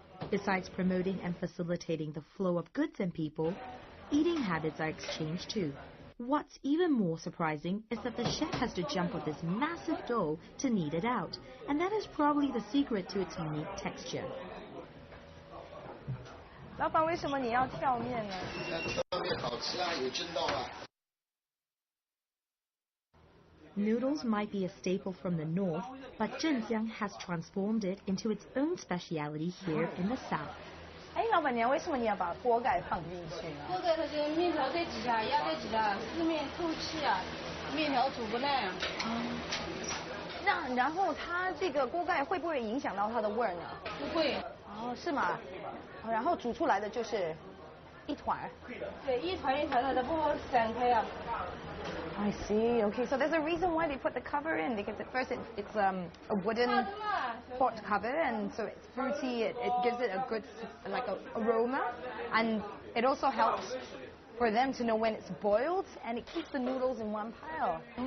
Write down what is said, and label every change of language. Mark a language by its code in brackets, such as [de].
[en] Besides promoting and facilitating the flow of goods and people, eating habits are exchanged too. What's even more surprising is that the chef has to jump with this massive dough to knead it out, and that is probably the secret to its unique texture. [zh] 老板，为什么你要跳面呢？跳面好吃啊，有劲道啊。 [en] Noodles might be a staple from the north, but Zhenjiang has transformed it into its own speciality here in the south. [zh] 哎，老板娘，为什么你要把锅盖放进去呢？锅盖它这个面条在底下，压在底下，四面透气啊，面条煮不烂啊。然后它这个锅盖会不会影响到它的味儿呢？不会。哦，是吗？然后煮出来的就是一团。对，一团一团的，它不好散开啊。 [en] I see. Okay, so there's a reason why they put the cover in, because at first it's a wooden pot cover, and so it's fruity. It gives it a good aroma, and it also helps for them to know when it's boiled, and it keeps the noodles in one pile.